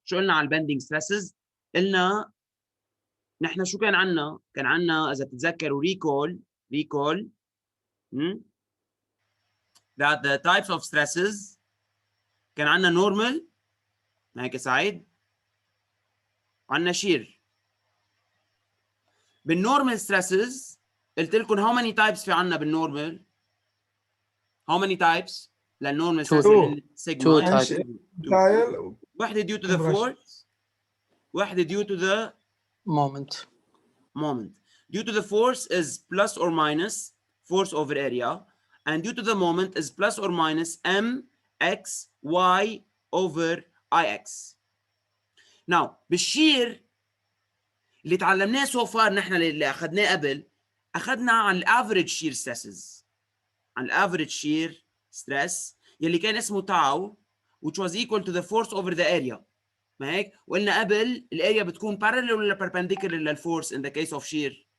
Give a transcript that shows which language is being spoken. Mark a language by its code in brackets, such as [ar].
[ar] شو قلنا على البندنج ستريسز؟ قلنا نحن شو كان عندنا؟ كان عندنا اذا بتتذكروا [en] recall that the types of stresses [ar] كان عندنا normal هيك سعيد، عندنا shear. بالnormal stresses قلت لكم [en] how many types [ar] في عندنا بالnormal؟ how many types للnormal stresses؟ [en] Two types. [ar] واحدة [en] due to the force، واحدة due to the moment. Due to the force is plus or minus force over area, and due to the moment is plus or minus mx y over ix. [ar] Now بالشير اللي تعلمناه [en] so far [ar] نحن اللي اخذناه قبل، اخذنا عن الافريج شير stresses، عن الافريج شير stress يلي كان اسمه تاو [en] which was equal to the force over the area. [ar] ما هيك؟ وقلنا قبل الاريا بتكون parallel ولا perpendicular للفورس [en] in the case of shear؟